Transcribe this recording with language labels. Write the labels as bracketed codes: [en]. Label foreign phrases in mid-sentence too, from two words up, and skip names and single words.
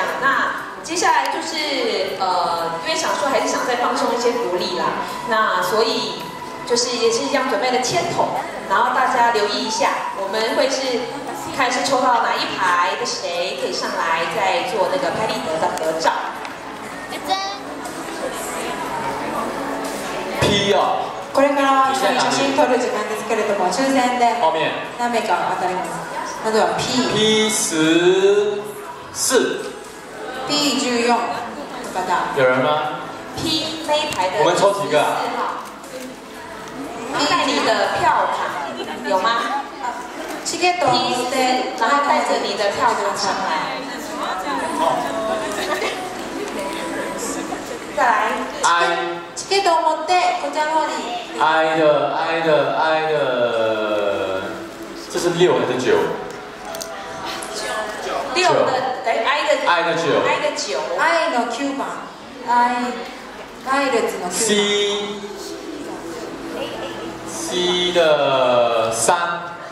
[zh] 那接下来就是因为想说还是想再放松一些福利啦，那所以就是也是一样准备了签筒，然后大家留意一下，我们会是看是抽到哪一排的谁可以上来再做那个拍立得的合照。 P 啊。 [ja] これから一緒に写真撮る時間ですけれども、抽選で何名か当たります。 [zh] 那就 P14 [ja] P14の方。 [zh] 有人吗？P 那一排的。我们抽几个啊？带你的票卡有吗？ [ja] チケットを持って、 [zh] 然后带着你的票卡上来。再来。 I。 [ja] チケットを持ってこちらの方に。 [zh] I 的，这是6还是9 ？6的I 的9。 [ja] I の9番。I 列の9番。 [zh] C 的3。